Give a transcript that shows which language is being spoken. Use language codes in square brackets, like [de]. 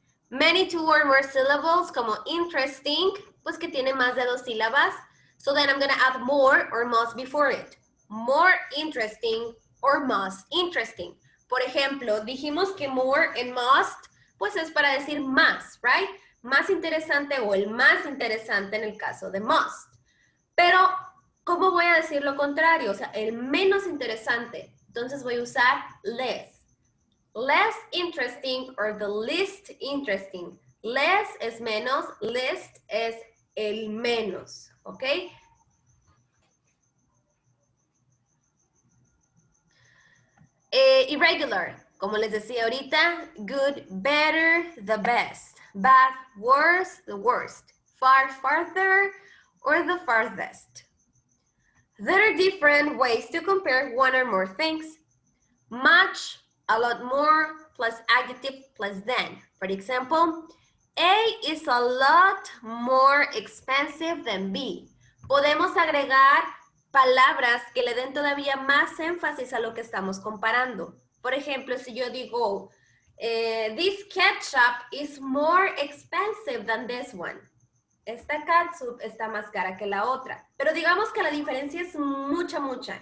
[en] Many two or more syllables, [es] como interesting, pues que tiene más de 2 sílabas. [en] So then I'm going to add more or most before it. More interesting or most interesting. [es] Por ejemplo, dijimos que more and most, pues es para decir más, right? Más interesante o el más interesante en el caso de most. Pero, ¿cómo voy a decir lo contrario? O sea, el menos interesante. Entonces voy a usar less. [en] Less interesting or the least interesting. [es] Less es menos, least es el menos, ¿ok? [en] Irregular, [es] como les decía ahorita, [en] good, better, the best. Bad, worse, the worst. Far, farther, or the farthest. There are different ways to compare one or more things. Much, a lot more, plus adjective, plus than. For example, A is a lot more expensive than B. [es] Podemos agregar palabras que le den todavía más énfasis a lo que estamos comparando. Por ejemplo, si yo digo, [en] this ketchup is more expensive than this one. [es] Esta catsup está más cara que la otra. Pero digamos que la diferencia es mucha, mucha.